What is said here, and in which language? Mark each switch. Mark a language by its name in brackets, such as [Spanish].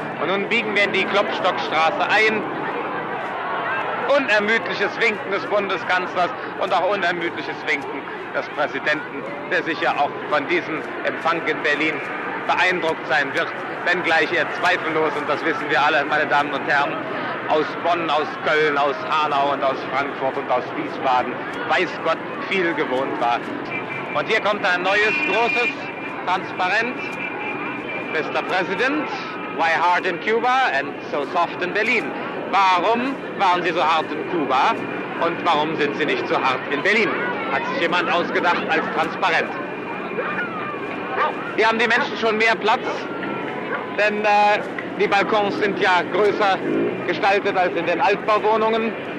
[German] Und nun biegen wir in die Klopstockstraße ein. Unermüdliches Winken des Bundeskanzlers und auch unermüdliches Winken des Präsidenten, der sicher auch von diesem Empfang in Berlin beeindruckt sein wird, wenngleich er zweifellos, und das wissen wir alle, meine Damen und Herren, aus Bonn, aus Köln, aus Hanau und aus Frankfurt und aus Wiesbaden, weiß Gott, viel gewohnt war. Und hier kommt ein neues, großes Transparent. [English] Mr. President, why hard in Cuba and so soft in Berlin? [German] Warum waren Sie so hart in Kuba und warum sind Sie nicht so hart in Berlin? Hat sich jemand ausgedacht als Transparent. Hier haben die Menschen schon mehr Platz, denn die Balkons sind ja größer gestaltet als in den Altbauwohnungen.